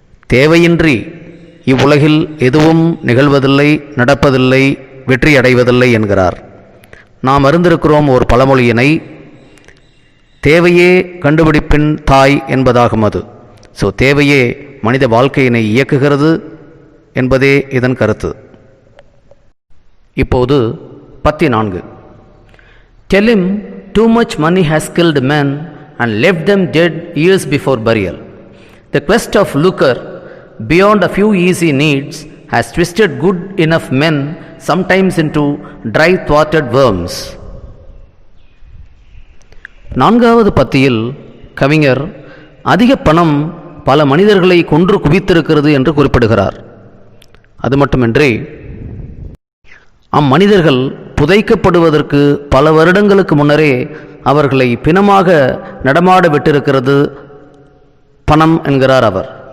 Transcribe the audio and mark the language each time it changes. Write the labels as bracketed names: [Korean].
[Tamil] தேவையின்றி இவ்வுலகில் எதுவும் நிகழ்வதில்லை, நடப்பதில்லை, வெற்றி அடைவதில்லை என்கிறார். நாம் அறிந்திருக்கிறோம் ஒரு பழமொழியினை, தேவையே கண்டுபிடிப்பின் தாய் என்பதாகும் அது. தேவையே மனித வாழ்க்கையினை இயக்குகிறது என்பதே இதன் கருத்து. இப்போது 14. [English] Tell him too much money has killed men and left them dead years before burial. The quest of lucre beyond a few easy needs has twisted good enough men sometimes into dry-throated worms. [Tamil] 4வது பத்தியில் கவிஞர் அதிக பணம் பல மனிதர்களை கொன்று குவித்திருக்கிறது என்று குறிப்பிடுகிறார். அது மட்டுமின்றி அம்மனிதர்கள் புதைக்கப்படுவதற்கு பல வருடங்களுக்கு முன்னரே அவர்களை பிணமாக நடமாட விட்டிருக்கிறது பணம் என்கிறார் அவர்.